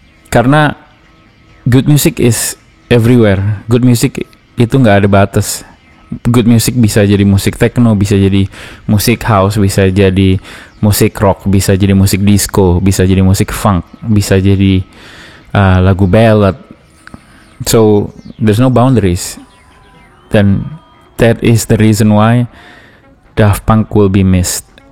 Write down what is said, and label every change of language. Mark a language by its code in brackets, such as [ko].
[en] Karena good music is everywhere. [id] Good music itu nggak ada batas. Good music bisa jadi musik techno, bisa jadi musik house, bisa jadi musik rock, bisa jadi musik disco, bisa jadi musik funk, bisa jadi lagu ballad. [en] So there's no boundaries. Dan that is the reason why Daft Punk will be missed.